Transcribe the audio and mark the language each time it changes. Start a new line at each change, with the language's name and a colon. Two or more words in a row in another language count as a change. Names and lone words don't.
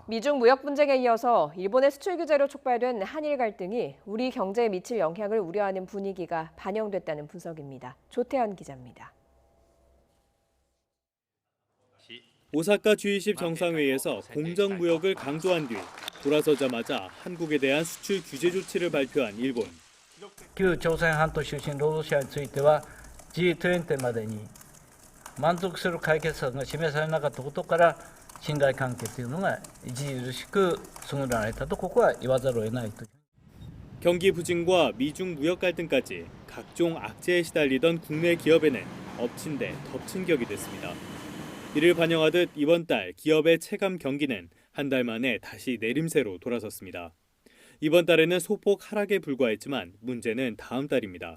Korean: 미중 무역 분쟁에 이어서 일본의 수출 규제로 촉발된 한일 갈등이 우리 경제에 미칠 영향을 우려하는 분위기가 반영됐다는 분석입니다. 조태현 기자입니다. 오사카 G20 정상회의에서 공정무역을 강조한 뒤 돌아서자마자 한국에 대한 수출 규제 조치를 발표한 일본.
Japanese: 旧朝鮮半島出身労働者については G20 までに満足する解決策が示されなかったことから信頼関係というのが著しく損なわれたとここは言わざるを得ないと。
Korean: 경기 부진과 미중 무역 갈등까지 각종 악재에 시달리던 국내 기업에는 엎친 데 덮친 격이 됐습니다. 이를 반영하듯 이번 달 기업의 체감 경기는 한 달 만에 다시 내림세로 돌아섰습니다. 이번 달에는 소폭 하락에 불과했지만 문제는 다음 달입니다.